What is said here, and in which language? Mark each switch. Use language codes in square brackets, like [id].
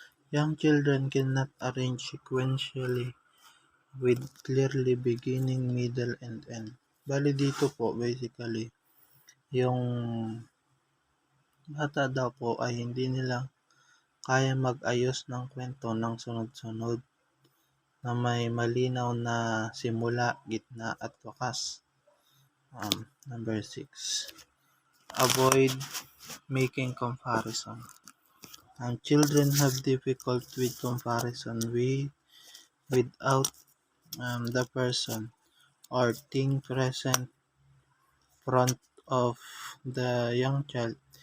[en] Young children cannot arrange sequentially with clearly beginning, middle, and end. [tl] Bali dito po, basically, yung bata daw po ay hindi nila kaya mag-ayos ng kwento ng sunod-sunod na may malinaw na simula, gitna, at wakas. [en] Number 6. Avoid making comparison. Children have difficulty with comparison without the person or thing present front of the young child.